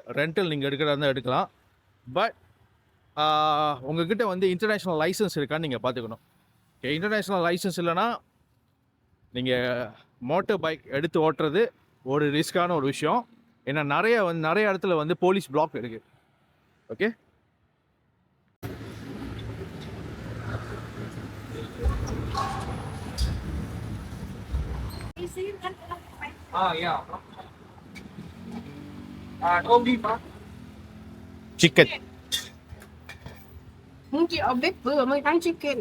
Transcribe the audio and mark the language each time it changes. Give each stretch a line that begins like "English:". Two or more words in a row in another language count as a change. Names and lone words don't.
Tamil: ரெண்டல் நீங்கள் எடுக்கிறதா இருந்தால் எடுக்கலாம். பட் உங்ககிட்ட வந்து
English: international license
Tamil: இருக்கான்னு நீங்கள் பார்த்துக்கணும். ஓகே,
English: international license
Tamil: இல்லைன்னா நீங்கள்
English: motor bike
Tamil: எடுத்து ஓட்டுறது ஒரு ரிஸ்க்கான ஒரு விஷயம். ஏன்னா நிறைய இடத்துல வந்து
English: police block
Tamil: இருக்குது. ஓகே,
Vietnamese: chicken. Muốn chị ở bếp vừa mới ăn chicken.